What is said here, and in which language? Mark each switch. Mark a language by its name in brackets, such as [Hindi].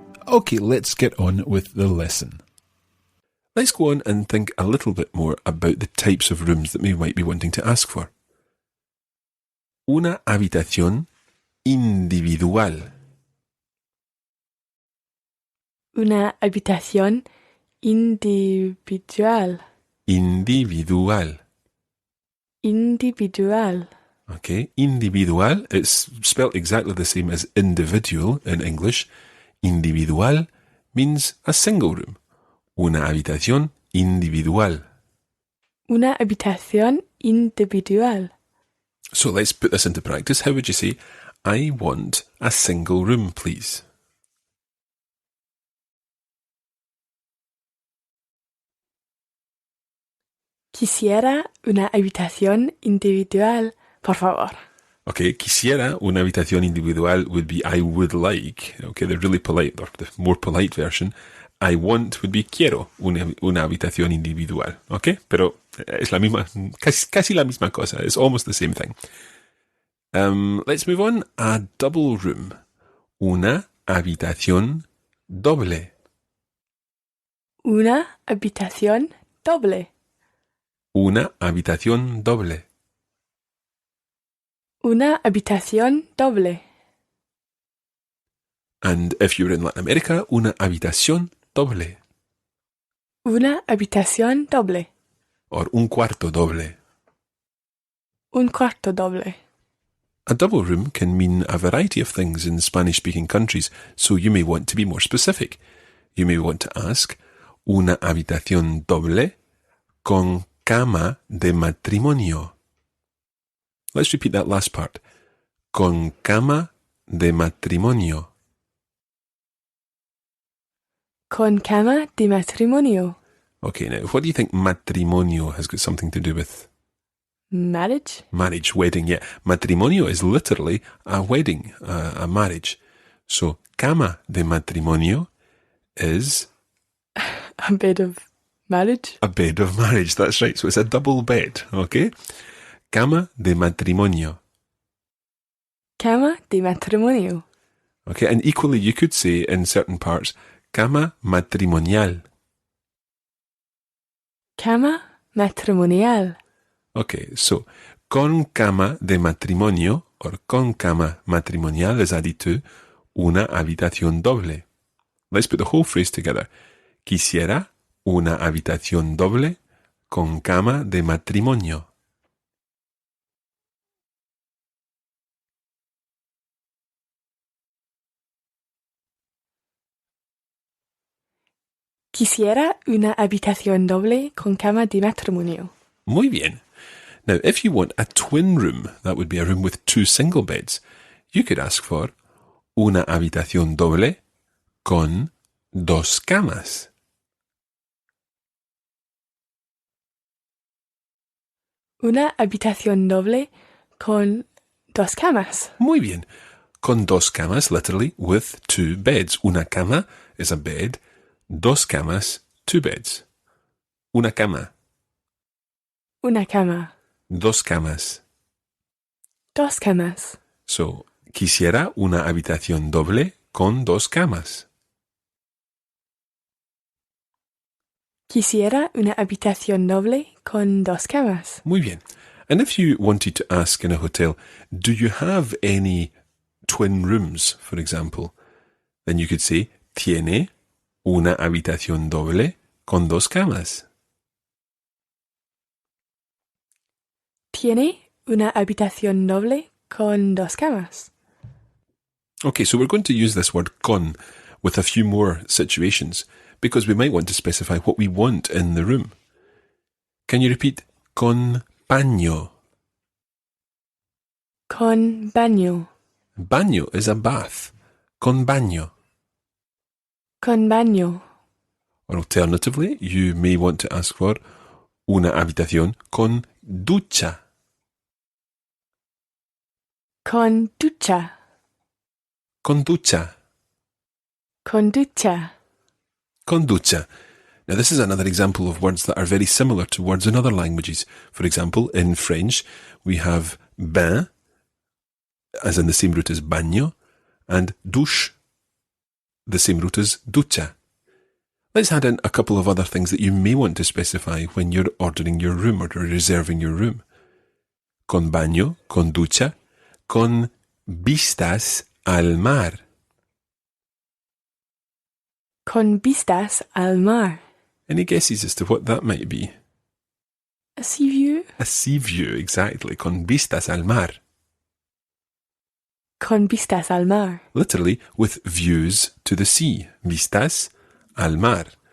[English] Okay, let's get on with the lesson. Let's go on and think a little bit more about the types of rooms that we might be wanting to ask for. [Spanish] Una habitación individual. Una habitación individual. Individual. Individual. [English] Okay, individual, it's spelled exactly the same as individual in English. Individual means a single room. [Spanish] Una habitación individual. Una habitación individual. [English] So let's put this into practice. How would you say, I want a single room, please? [Spanish] Quisiera una habitación individual, por favor. [English] Okay, [Spanish] quisiera una habitación individual [English] would be I would like. Okay, the really polite, or the more polite version. I want would be [Spanish] quiero una habitación individual. Okay, pero es la misma, casi la misma cosa. [English] It's almost the same thing. Let's move on. A double room. [Spanish] Una habitación doble. Una habitación doble. Una habitación doble. Una habitación doble. [English] And if you're in Latin America, [Spanish] una habitación doble. Una habitación doble. Or un cuarto doble. Un cuarto doble. [English] A double room can mean a variety of things in Spanish-speaking countries, so you may want to be more specific. You may want to ask, [Spanish] una habitación doble con cama de matrimonio. [English] Let's repeat that last part. [Spanish] Con cama de matrimonio. Con cama de matrimonio. [English] Okay, now, what do you think matrimonio has got something to do with? Marriage? Marriage, wedding, yeah. Matrimonio is literally a wedding, a marriage. [Spanish] So, cama de matrimonio is... [English] A bed of marriage? A bed of marriage, that's right. So it's a double bed, okay? [Spanish] Cama de matrimonio. Cama de matrimonio. [English] Okay, and equally you could say in certain parts, [Spanish] cama matrimonial. Cama matrimonial. Okay, so con cama de matrimonio or con cama matrimonial [English] is added to [Spanish] una habitación doble. [English] Let's put the whole phrase together. [Spanish] Quisiera una habitación doble con cama de matrimonio. Quisiera una habitación doble con cama de matrimonio. Muy bien. [English] Now, if you want a twin room, that would be a room with two single beds, you could ask for [Spanish] una habitación doble con dos camas. Una habitación doble con dos camas. Muy bien. Con dos camas, [English] literally, with two beds. [Spanish] Una cama [English] is a bed. [Spanish] Dos camas, [English] two beds. [Spanish] Una cama. Una cama. Dos camas. Dos camas. [English] So, [Spanish] quisiera una habitación doble con dos camas. Quisiera una habitación doble con dos camas. [English] Muy bien. And if you wanted to ask in a hotel, do you have any twin rooms, for example, then you could say, [Spanish] tiene una habitación doble con dos camas. Tiene una habitación doble con dos camas. [English] Okay, so we're going to use this word con with a few more situations because we might want to specify what we want in the room. Can you repeat [Spanish] con baño? Con baño. [English] Baño is a bath. [Spanish] Con baño. Con baño. [English] Or alternatively, you may want to ask for [Spanish] una habitación con ducha. Con ducha. Con ducha. Con ducha. Con ducha. [English] Now, this is another example of words that are very similar to words in other languages. For example, in French, we have bain, as in the same root as baño, and douche, the same root as ducha. Let's add in a couple of other things that you may want to specify when you're ordering your room or reserving your room. [Spanish] Con baño, con ducha, con vistas al mar. Con vistas al mar. [English] Any guesses as to what that might be? A sea view. A sea view, exactly. [Spanish] Con vistas al mar. Con vistas al mar. [English] Literally, with views to the sea. [Spanish] Vistas al mar.